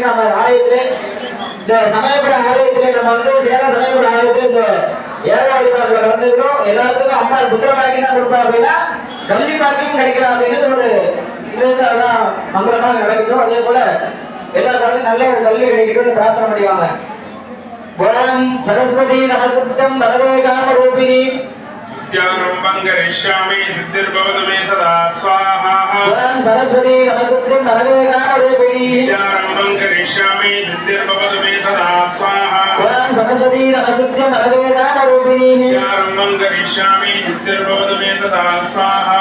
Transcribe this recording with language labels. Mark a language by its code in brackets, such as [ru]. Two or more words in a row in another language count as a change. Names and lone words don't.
[ta] நம்ம ஆலயத்திலே இந்த சமயப்பட ஆலயத்திலே நம்ம வந்து சேலம் சமயப்பட ஆலயத்திலே இந்த ஏக வழிபாடுல கலந்துக்கிறோம். எல்லாத்துக்கும் அம்மா புத்திர பாக்கி தான் கொடுப்பா அப்படின்னா கல்வி பாக்கியும் கிடைக்கிறா அப்படிங்கிறது ஒரு அதெல்லாம் மங்களமாக நடக்கட்டும். அதே போல எல்லா குழந்தையும் நல்ல ஒரு கல்வி கிடைக்கணும்னு பிரார்த்தனை பண்ணிவாங்க. [sa] ओम् सरस्वती नमस्तं वरदे काम रूपिणी करिष्यामि सिद्धिर्भवतु मे सदा स्वाहा ओम सरस्वती नमस्ते नरदे काम रूपिणी विद्यारंभं करिष्यामि सिद्धिर्भवतु मे सदा स्वाहा ओम सरस्वती नमस्ते नरदे काम रूपिणी विद्यारंभं करिष्यामि सिद्धिर्भवतु मे सदा स्वाहा